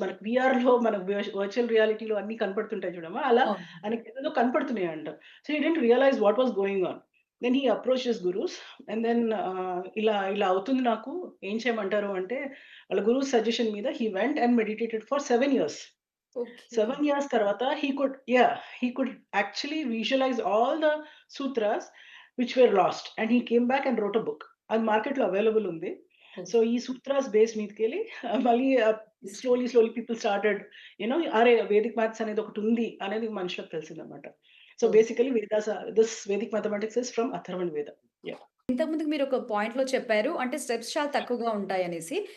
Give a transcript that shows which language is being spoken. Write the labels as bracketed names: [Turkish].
[Telugu] మనకు వీఆర్‌లో మనకు వర్చువల్ రియాలిటీలో అన్నీ కనపడుతుంటాయి చూడమ్మా! అలా అవును. ఆయనకేదేదో కనపడుతున్నాయంట. [English] So he didn't realize what was going on. Then he approached his gurus and then [Telugu] ఇలా అవుతుంది నాకు, ఏం చేయమంటారు అంటే, వాళ్ళ గురువు సజెషన్ మీద [English] He went and meditated for 7 years. Okay. 7 years తర్వాత he could actually visualize all the sutras which were lost and he came back and wrote a book. [Telugu] అది మార్కెట్‌లో అవైలబుల్ ఉంది. So okay. ఈ సూత్రాస్ బేస్ మీదకెళ్ళి మళ్ళీ [English] slowly people started [Telugu] అరే! Vedic maths అనేది ఒకటుంది అనేది మనుషులకు తెలిసిందన్నమాట. So okay. [English] Basically this Vedic mathematics is from Atharvana Veda. Yeah! [Telugu] ఇంతకుముందుకు మీరొక పాయింట్‌లో చెప్పారు. అంటే స్టెప్స్ చాలా తక్కువగా ఉంటాయనేసి.